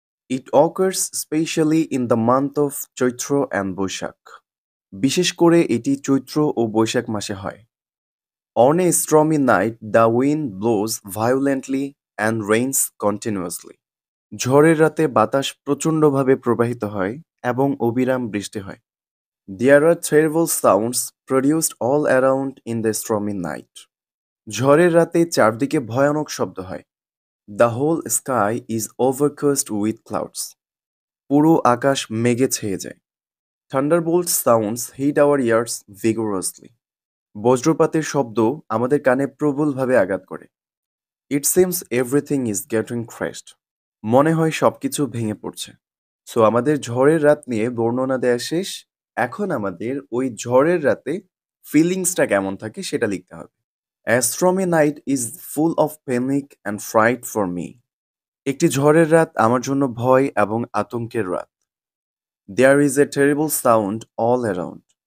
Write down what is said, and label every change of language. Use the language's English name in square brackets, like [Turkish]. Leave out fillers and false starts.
[English] It occurs specially in the month of Chaitra and Baishakh. [Bangla] বিশেষ করে এটি চৈত্র ও বৈশাখ মাসে হয়। [English] On a stormy night the wind blows violently and rains continuously. [Bangla] ঝড়ের রাতে বাতাস প্রচণ্ডভাবে প্রবাহিত হয় এবং অবিরাম বৃষ্টি হয়। [English] There are terrible sounds produced all around in the stormy night. [Bangla] ঝড়ের রাতে চারদিকে ভয়ানক শব্দ হয়। [English] The whole sky is overcast with clouds. [Bangla] পুরো আকাশ মেঘে ছেয়ে যায়। [English] Thunderbolt sounds hit our ears vigorously. [Bangla] বজ্রপাতের শব্দ আমাদের কানে প্রবলভাবে আঘাত করে। [English] It seems everything is getting crashed. [Bangla] মনে হয় সবকিছু ভেঙে পড়ছে। সো আমাদের ঝড়ের রাত নিয়ে বর্ণনা দেয়া শেষ। এখন আমাদের ওই ঝড়ের রাতে ফিলিংসটা কেমন থাকে সেটা লিখতে হবে। [English] A stormy night is full of panic and fright for me. [Bangla] একটি ঝড়ের রাত আমার জন্য ভয় এবং আতঙ্কের রাত। [English] There is a terrible sound all around.